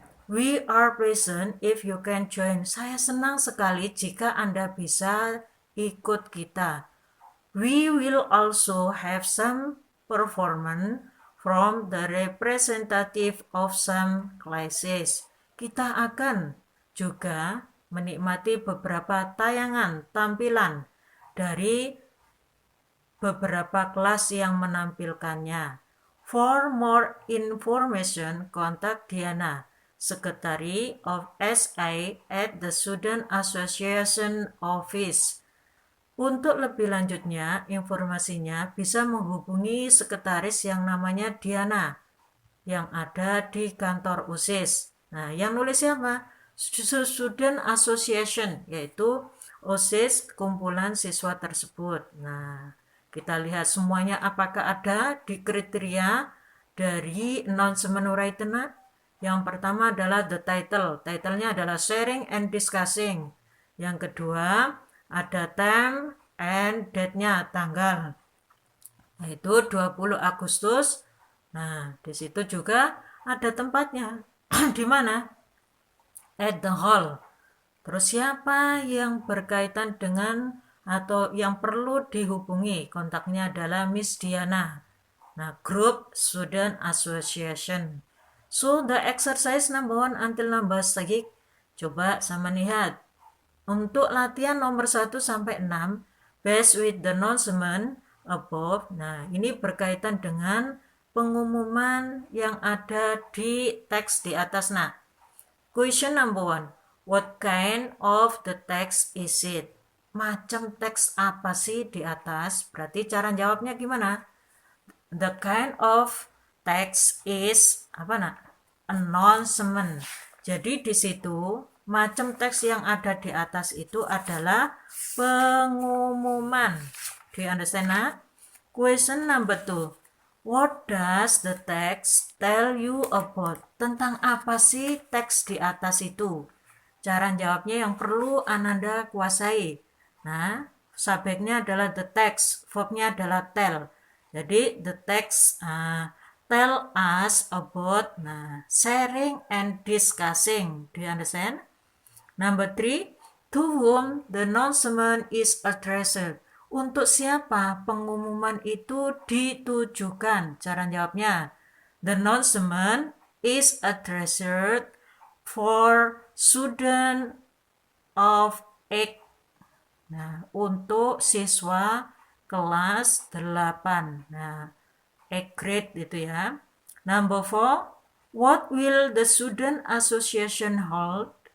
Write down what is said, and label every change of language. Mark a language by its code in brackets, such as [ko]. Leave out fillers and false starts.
[en] We are present if you can join. [id] Saya senang sekali jika Anda bisa ikut kita. [en] We will also have some performance from the representative of some classes. [id] Kita akan juga menikmati beberapa tayangan tampilan dari beberapa kelas yang menampilkannya. [en] For more information, kontak Diana, Secretary of SA at the Student Association Office. [id] Untuk lebih lanjutnya, informasinya bisa menghubungi sekretaris yang namanya Diana, yang ada di kantor OSIS. Nah, yang nulis siapa? Student Association, yaitu OSIS kumpulan siswa tersebut. Nah, kita lihat semuanya apakah ada di kriteria dari announcement written. Yang pertama adalah [en] the title. [id] Title-nya adalah sharing and discussing. Yang kedua ada [en] time and date-nya, [id] tanggal. Yaitu 20 Agustus. Nah, di situ juga ada tempatnya. Di mana? [en] At the hall. [id] Terus siapa yang berkaitan dengan atau yang perlu dihubungi? Kontaknya adalah Miss Diana. [en] Nah, group student association. So the exercise number 1 until number 6. [id] Coba sama lihat. Untuk latihan nomor 1 sampai 6, [en] based with the announcement above. [id] Nah, ini berkaitan dengan pengumuman yang ada di teks di atas. [en] Nah, question number 1. What kind of the text is it? [id] Macam teks apa sih di atas? Berarti cara jawabnya gimana? [en] The kind of text is [id] apa nak? [en] Announcement. [id] Jadi di situ macam teks yang ada di atas itu adalah pengumuman. [en] Do you understand nak? Question number 2. What does the text tell you about? [id] Tentang apa sih teks di atas itu? Cara jawabnya yang perlu Ananda kuasai. Nah, subjeknya adalah the text, verbnya adalah tell. [en] Jadi the text tell us about sharing and discussing. Do you understand? Number 3, to whom the announcement is addressed. [id] Untuk siapa pengumuman itu ditujukan? Cara jawabnya, [en] the announcement is addressed for student of 8. [id] Nah, untuk siswa kelas 8. [en] Nah, 8 grade [id] itu ya. [en] Number 4, what will the student association hold?